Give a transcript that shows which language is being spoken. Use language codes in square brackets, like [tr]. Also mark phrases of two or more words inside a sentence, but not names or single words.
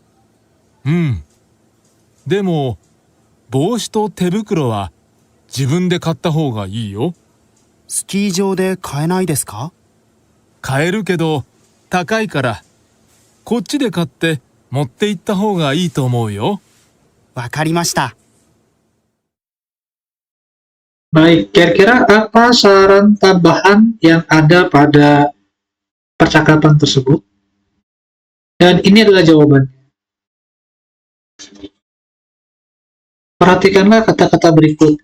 [ja] でも、帽子と手袋は自分で買った方がいいよ。スキー場で買えないですか？買えるけど高いから、こっちで買って持って行った方がいいと思うよ。わかりました。 [id] Baik, kira-kira apa saran tambahan yang ada pada percakapan tersebut? Dan ini adalah jawabannya. Perhatikanlah kata-kata berikut.